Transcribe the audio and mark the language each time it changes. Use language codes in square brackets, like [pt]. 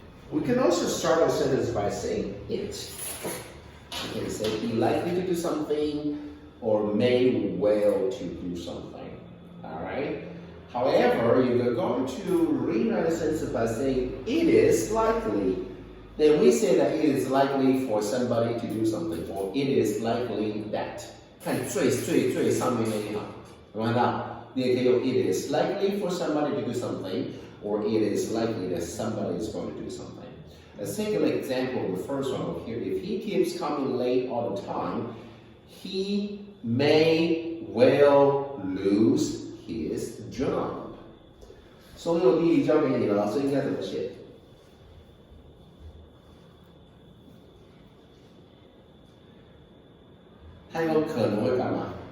[en] We can also start a sentence by saying it. You can say be likely to do something or may well to do something. Alright? However, if you're going to rewrite a sentence by saying it is likely, then we say that it is likely for somebody to do something, or it is likely that. [zh] 看最上面那一行，有没有看到？你也可以用 [en] it is likely for somebody to do something, or it is likely that somebody is going to do something. Let's take an example of the first one over here. If he keeps coming late all the time, he may well lose his job. [zh] 所有地理交给你了，老师应该怎么写？他有可能会干嘛？